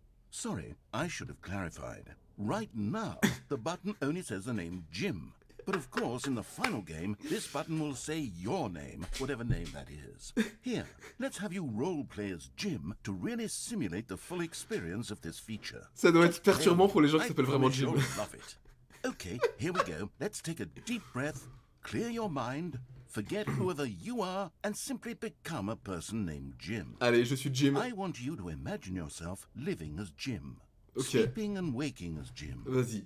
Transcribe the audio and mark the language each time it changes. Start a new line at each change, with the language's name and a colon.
English: Sorry, I should have clarified. Right now, the button only says the name Jim. But of course, in the final game, this button will say your name, whatever name that is. Here, let's have you role-play as Jim to really simulate the full experience of this feature.
French: Ça doit être perturbant pour les gens qui s'appellent vraiment Jim.
English: Love it. Okay, here we go. Let's take a deep breath, clear your mind, forget whoever you are and simply become a person named Jim.
French: Allez, je suis Jim.
English: I want you to imagine yourself living as Jim.
French: Ok.
English: Sleeping and waking as Jim.
French: Vas-y.